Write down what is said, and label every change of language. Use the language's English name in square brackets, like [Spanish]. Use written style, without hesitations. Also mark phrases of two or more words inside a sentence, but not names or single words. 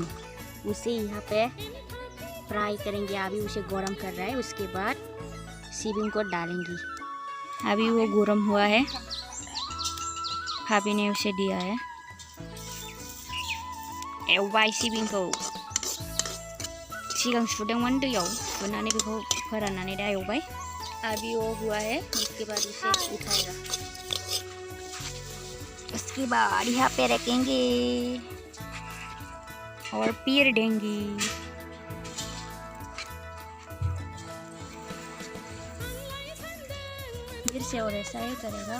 [Hindi] उसे यहाँ पे फ्राई करेंगे। अभी उसे गरम कर रहा है, उसके बाद शेविंग को डालेंगे। अभी वो गरम हुआ है, भाभी ने उसे दिया है। [Bodo] एवबाय शेविंग को सिगां सुदोंमोन दैयाव सुनानै बेखौ फोराननानै दा एवबाय। [Hindi] अभी वो हुआ है, उसके बाद उसे उठाएगा। उसके बाद यहाँ पे रखेंगे और पीर देंगे। फिर से और ऐसा ही करेगा।